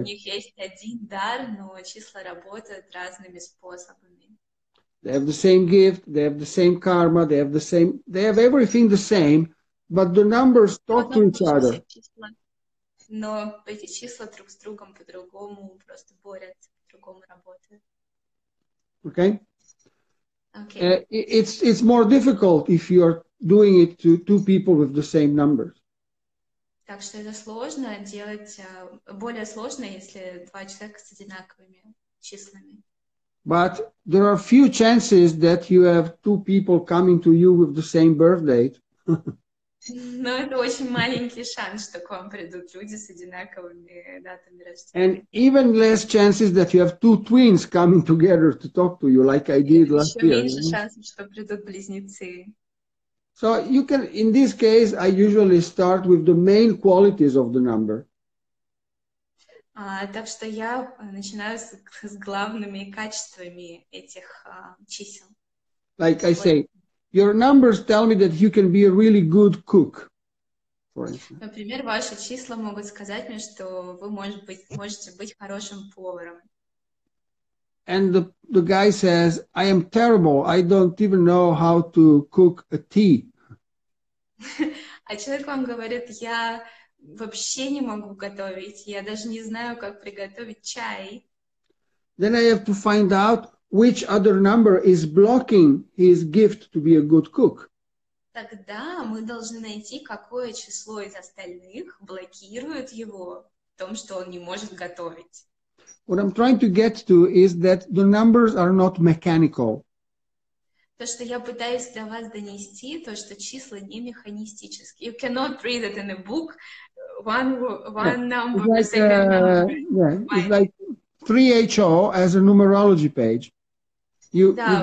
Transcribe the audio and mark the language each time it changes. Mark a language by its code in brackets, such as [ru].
[ru] У них есть один дар, но числа работают разными способами. [en] They have the same gift, they have the same karma, they have everything the same, but the numbers talk to each other. [ru] Но эти числа друг с другом по-другому просто борются, по-другому работают. [en] Okay? It's more difficult if you're doing it to two people with the same numbers. [ru] Так что это сложно делать, более сложно, если два человека с одинаковыми числами. [en] But there are few chances that you have two people coming to you with the same birth date. [ru] Но это очень маленький шанс, что к вам придут люди с одинаковыми датами рождения. [en] And even less chances that you have two twins coming together to talk to you, like I did last year. [ru] Еще меньше шансов, что придут близнецы. [en] So you can, in this case, I usually start with the main qualities of the number. [ru] Так что я начинаю с главными качествами этих чисел. [en] Like I say, your numbers tell me that you can be a really good cook, for instance. [ru] Например, ваши числа могут сказать мне, что вы можете быть хорошим поваром. [en] And the guy says, I am terrible. I don't even know how to cook a tea. [ru] А человек вам говорит, я вообще не могу готовить, я даже не знаю, как приготовить чай. [en] Then I have to find out which other number is blocking his gift to be a good cook. [ru] Тогда мы должны найти, какое число из остальных блокирует его в том, что он не может готовить. [en] What I'm trying to get to is that the numbers are not mechanical. [ru] То, что я пытаюсь до вас донести, то, что числа не механистические. [en] You cannot read it in a book. One number, like, second number. It's like 3HO as a numerology page. You